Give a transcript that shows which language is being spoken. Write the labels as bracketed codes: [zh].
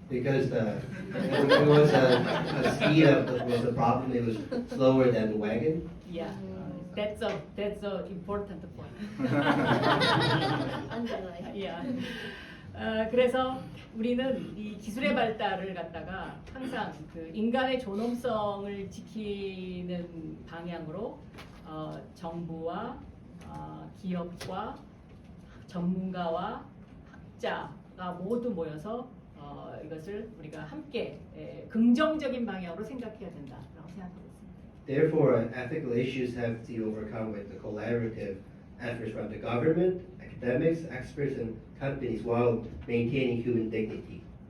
[en] Because it was a speed was a problem. It was slower than the wagon. Yeah, that's a important point. Underline. Yeah. [ko] 그래서 우리는 이 기술의 발달을 갖다가 항상 그 인간의 존엄성을 지키는 방향으로 정부와 기업과 전문가와 학자가 모두 모여서 이것을 우리가 함께 긍정적인 방향으로 생각해야 된다라고 생각하고 있습니다. [en] Therefore, ethical issues have to be overcome with the collaborative efforts from the government, academics, experts, and companies while maintaining human dignity.